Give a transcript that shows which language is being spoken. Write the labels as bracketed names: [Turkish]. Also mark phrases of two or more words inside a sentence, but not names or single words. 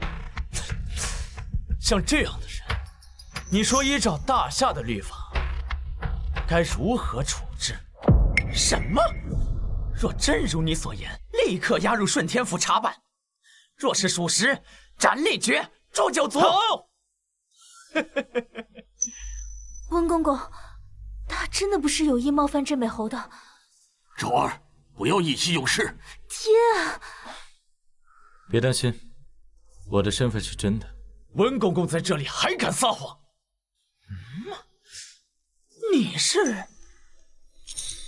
[Chinese] 像這樣的人，你說依照大夏的律法，該如何處置？什麼？若真如你所言，立刻押入順天府查办；若是屬實，斩立決，誅九族。溫公公，他真的不是有意冒犯鎮北侯的。昭兒，不要意氣用事。天啊！別擔心，我的身份是真的。溫公公在這裡還敢撒謊？你是？